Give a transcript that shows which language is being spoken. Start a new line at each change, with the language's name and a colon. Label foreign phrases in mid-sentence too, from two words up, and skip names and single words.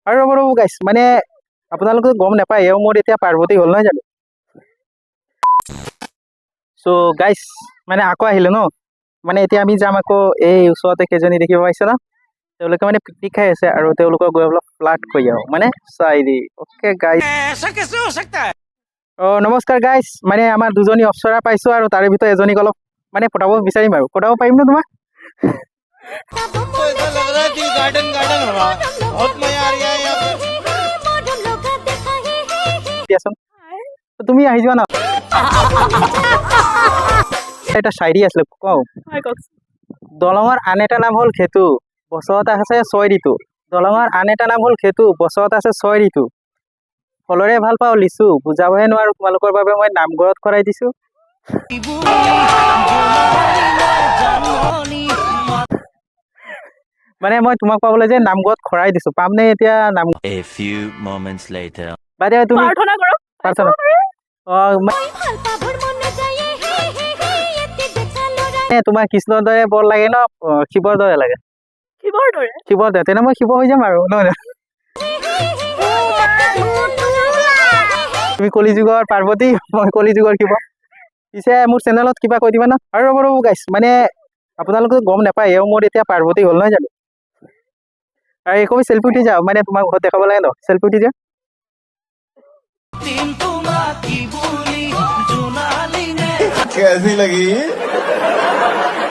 Assamese: আৰু ৰ'ব গাইছ মানে আপোনালোকে গম নাপায় এওঁ মোৰ এতিয়া পাৰ্বতী হ'ল নহয় জানো চ' গাইছ মানে আকৌ আহিলো ন মানে এতিয়া আমি যাম আকৌ এই ওচৰতে কেইজনী দেখিব পাইছে ন তেওঁলোকে মানে পিকনিক খাই আছে আৰু তেওঁলোকক গৈ অলপ ফ্লাৰ্ট কৰি আহোঁ মানে চাই দি
English: okay guys
Assamese: নমস্কাৰ গাইছ মানে আমাৰ দুজনী অপ্সৰা পাইছোঁ আৰু তাৰে ভিতৰত এজনীক অলপ মানে পটাব বিচাৰিম আৰু পটাব পাৰিম ন তোমাক
Hindi: तो ऐसा लग रहा है कि गार्डन गार्डन हो रहा है बहुत मजा आ रहा है यहाँ पे
Assamese: দিয়াচোন তুমি আহি যোৱা ন এটা শায়ৰী আছিলে কওঁ দলঙৰ আন এটা নাম হ'ল খেতু বছৰত আছে 6 ঋতু দলঙৰ আন এটা নাম হ'ল খেতু বছৰত আছে 6 ঋতু ফলৰে ভাল পাওঁ লিচু বুজাবহে নোৱাৰো তোমালোকৰ বাবে মই নামঘৰত খৰাই দিছো মানে মই তোমাক পাবলৈ যে নামঘৰত খৰাই দিছো পাম নে এতিয়া নাম
English: A few moments later.
Assamese: বাইদেউ তুমি প্ৰাৰ্থনা তোমাৰ কৃষ্ণৰ দৰে বৰ লাগে ন শিৱৰ দৰে লাগে শিৱৰ দৰে তেনে মই শিৱ হৈ যাম আৰু নহয় তুমি কলিযুগৰ পাৰ্বতী মই কলিযুগৰ শিৱ পিছে মোৰ চেনেলত কিবা কৈ দিবা ন আৰু ৰ'ব গাইছ মানে আপোনালোকে গম নাপায় এওঁ মোৰ এতিয়া পাৰ্বতী হ'ল নহয় জানো আৰু একো চেল্ফি উঠি যাওঁ মানে তোমাক ঘৰত দেখাব লাগে ন চেল্ফি উঠি যাওঁ
Hindi: कैसी लगी